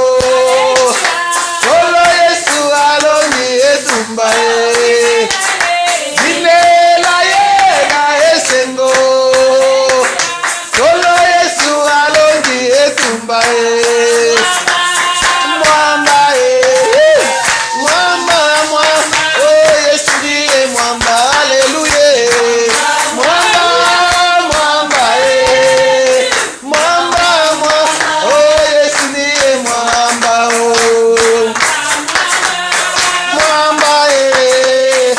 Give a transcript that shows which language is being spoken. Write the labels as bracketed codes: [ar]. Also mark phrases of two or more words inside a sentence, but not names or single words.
[ln] Solo Yesu alongi etumba ye. Dinela ye na esengo. Solo Yesu alongi etumba ye. [sw] Mwamba ye. Mwamba, mwamba. Oh Yesu ndiye mwamba. Alléluia. Mwamba, mwamba ye. Mwamba, mwamba. Oh Yesu ndiye mwamba. Oh. Mwamba ye.